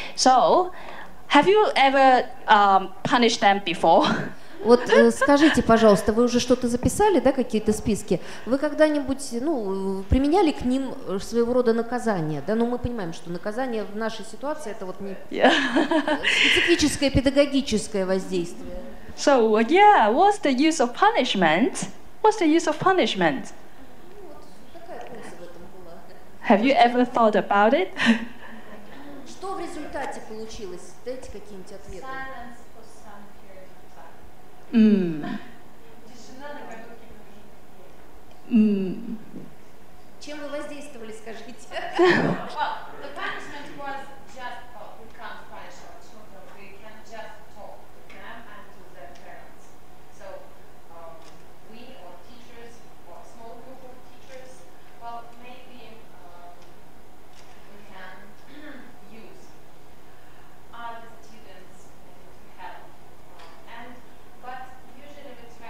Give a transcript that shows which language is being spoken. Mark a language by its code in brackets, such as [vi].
[en] So, have you ever punished them before? [ru] Вот скажите, пожалуйста, вы уже что-то записали, да, какие-то списки? Вы когда-нибудь, ну, применяли к ним своего рода наказание, да? Ну, мы понимаем, что наказание в нашей ситуации это вот не специфическое педагогическое воздействие. [en] So, yeah, what's the use of punishment? What's the use of punishment? Have you ever thought about it? [ru] Что в результате получилось? Дайте какие-нибудь ответы. Чем вы воздействовали, скажите? [en] Well, the punishment was just, we can't punish our children, we can just talk to them and to their parents. So, we or teachers, or a small group of teachers, well, maybe we can use other students to help. But usually we